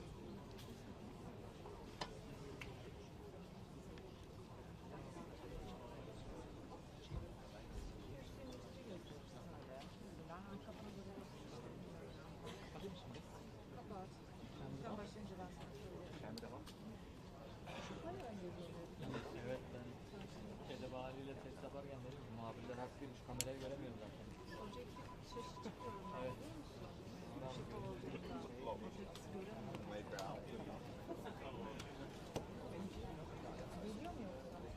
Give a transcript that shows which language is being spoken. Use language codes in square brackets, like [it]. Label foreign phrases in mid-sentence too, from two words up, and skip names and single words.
[tr] Kapat. Sen başlayınca ben sana söyleyeyim. [nl] Zijn we er al? [tr] Hayır önce görüyorum. Evet ben kedi haliyle test yaparken dedim ki muhabirler haklıymış kamerayı göremiyorum zaten. Objektif şaşırtıyorum. Evet. Biliyor musun? Işık olduğunda objektif göremiyorum. Geliyor mu yoksa?